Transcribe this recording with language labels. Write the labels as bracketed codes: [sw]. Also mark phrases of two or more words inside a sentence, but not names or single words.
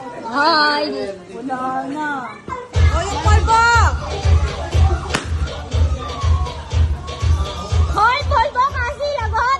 [tl] Hi! Wala na. O, yung polvo! Hoy, polvo kasi lagot!